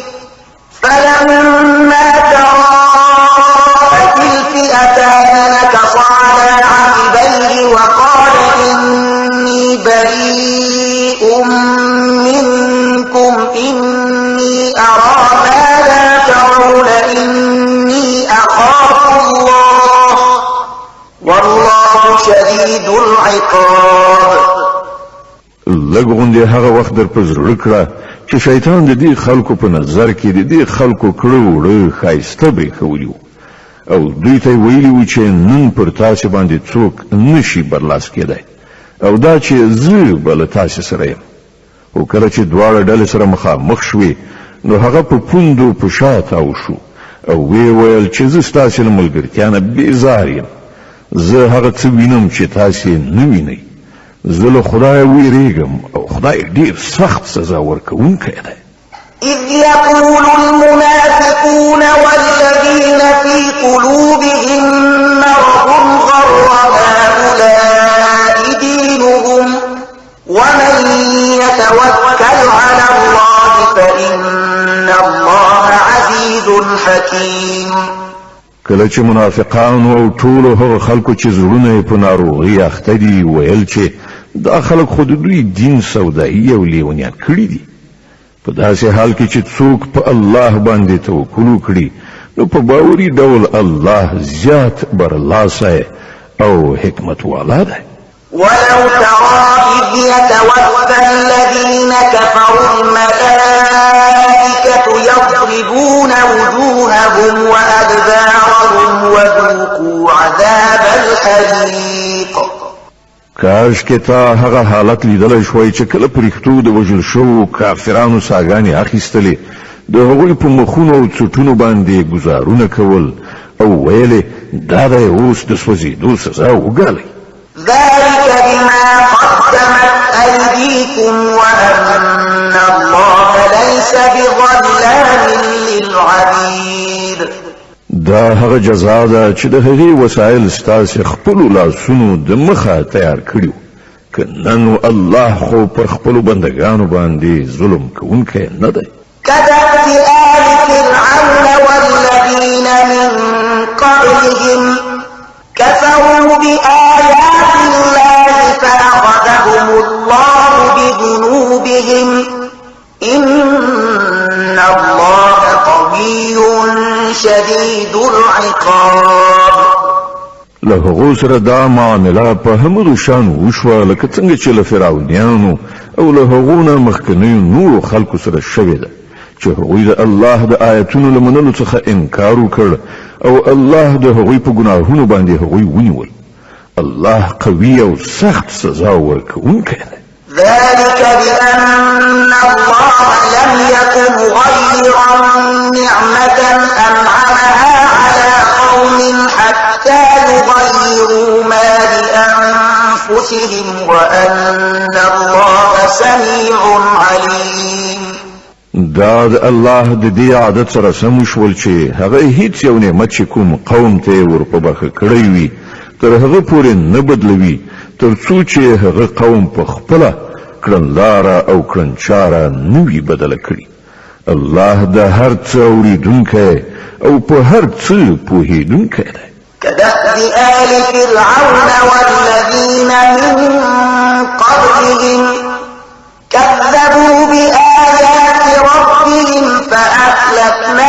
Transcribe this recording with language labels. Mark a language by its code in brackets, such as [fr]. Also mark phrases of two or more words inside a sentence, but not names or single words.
[ar] وقال إني بريء منكم إني أرى ما لا ترون إني أخاف الله والله شديد العقاب. [ps] لګون دې هغه وخت در په زړه کړه چې شیطان د دې خلکو په نظر کې د دې خلکو کړو وړه ښایسته برېښولي او دوی ته ویلي و چې نن پر تاسو باندې څوک نشي برلاس کېدای او دا چې زه به له تاسو سره یم. او کله چې دواړه ډلې سره مخامخ شوې نو هغه په پوندو په شا تاو شو او وی ویل چې زه ستاسو له ملګرتیا نه بیزار یم. زه هغه څه وینم چې تاسو نه وینئ. زه له خدای ویریږم او خدای ډیر سخت سزا ورکوونکی دی. [ar] إذ يقول المنافقون والذين في قلوبهم مرض غر هؤلاء دينهم ومن يتوكل على الله فإن الله عزيز حكيم. [ps] کله چې منافقان او ټول هغه خلکو چې زړونه په ناروغي اخته دي ویل چې دا خلک خود دوی دین سودایي او لیونیان کړی دي په داسې حال کې چې څوک په الله باندې توکل وکړي نو په باوري ډول الله زیات برلاسه او حکمت والا ده. [ar] ولو ترى إذ يتوفى الذين كفروا الملائكة يضربون وجوههم وأدبارهم وذوقوا عذاب الحريق. [ps] کاش کې تا هغه حالت لیدل شوی چې کله پرښتو د وژل شو کافرانو ساګانی اخیستلې د هغوی په مخونو او څټونو باندې گزارونه کول او ویلې دا د اوس د سوځېدو سزا وګالئ. [ar] ذلك بما قدمت أيديكم وأن الله ليس بظلام للعبيد. [ps] دا هغه جزا ده چې د هغې وسایل ستاسې خپلو لاسونو د مخه تیار کړي که نن الله خو پر خپلو بندګانو باندې ظلم کوونکی نه دی. [ar] كدأب آل فرعون والذين من قبلهم كفروا بآيات الله فأخذهم الله بذنوبهم إن الله قوي شديد العقاب. [ps] له هغو سره دا معامله په همدو شان وشوه لکه څنګه چې له فرعونیانو او له هغو نه مخکنیو نورو خلکو سره شوې ده چې هغوی د الله د آیتونو له منلو څخه انکار وکړ او الله د هغوی په ګناهونو باندې هغوی ونیول. الله قوي او سخت سزا ورکوونکی دی. [ar] ذلك بأن الله لم يكن غيرا نعمة أنعمها على قوم حتى يغيروا ما بأنفسهم وأن الله سميع عليم. [ps] دا د الله د دې عادت سره سم شول چې هغه هیڅ یو نعمت چې کوم قوم ته ور په برخه کړی وي تر هغه پورې نه بدلوي تر څو چې هغه قوم په خپله کړنلاره او کړنچاره نه وي بدله کړي. الله د هر څه اورېدونکی او په هر څه پوهېدونکی دی. [ar] كدأب آل فرعون والذين من قبلهم كذبوا بآيات ربهم فأهلكوا